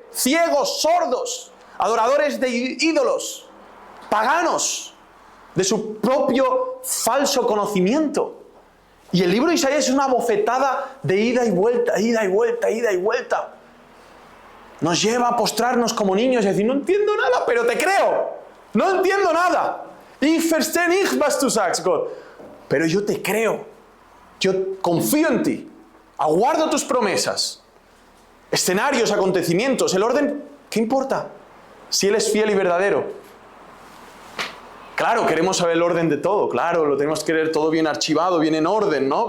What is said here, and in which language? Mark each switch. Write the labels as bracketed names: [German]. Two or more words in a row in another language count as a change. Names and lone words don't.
[Spanish] Ciegos, sordos, adoradores de ídolos, paganos, de su propio falso conocimiento. Y el libro de Isaías es una bofetada de ida y vuelta, ida y vuelta, ida y vuelta. Nos lleva a postrarnos como niños y decir, no entiendo nada, pero te creo. No entiendo nada. [German] Ich verstehe nicht, was du sagst, Gott. [Spanish] Pero yo te creo. Yo confío en ti. Aguardo tus promesas. Escenarios, acontecimientos, el orden, ¿qué importa? Si Él es fiel y verdadero. Claro, queremos saber el orden de todo, claro, lo tenemos que querer todo bien archivado, bien en orden, ¿no?